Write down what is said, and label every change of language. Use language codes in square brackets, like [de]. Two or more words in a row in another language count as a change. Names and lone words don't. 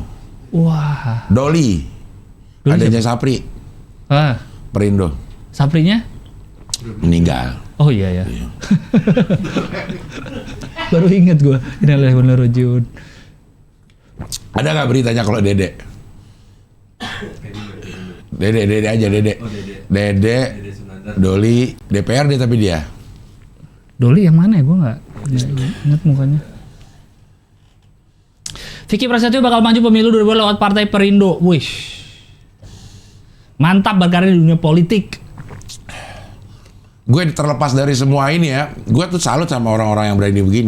[id] Wah. Doli. Doli Adanya Sapri. Ah, Perindo. Saprinya? Meninggal. Oh iya ya. Baru inget gue. [ar] إنا لله وإنا إليه راجعون. [id] Ada nggak beritanya kalau Dede? Dede aja Dede. Oh, Dede. Dede, Jadi Sunandar. Doli, DPRD tapi dia. Doli yang mana ya? Gue nggak inget mukanya. Vicky Prasetyo bakal maju pemilu 2024 lewat Partai Perindo. Wish. Mantap berkarir di dunia politik. Gue terlepas dari semua ini ya, gue tuh salut sama orang-orang yang berani begini.